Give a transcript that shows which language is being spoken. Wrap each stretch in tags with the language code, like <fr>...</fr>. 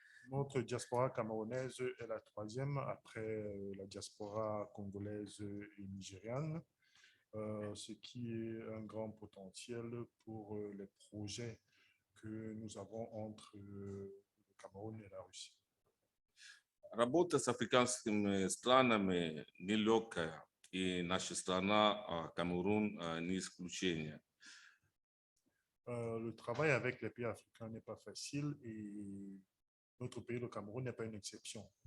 <fr>Notre diaspora camerounaise est la troisième après la diaspora congolaise et nigériane, ce qui est un grand potentiel pour les projets que nous avons entre le Cameroun et la Russie.</fr> <ru>Работа с африканскими странами нелегкая, и наша страна, Камерун, не исключение.</ru> <fr>Le travail avec les pays africains n'est pas facile et notre pays, le Cameroun, n'est pas une exception.</fr>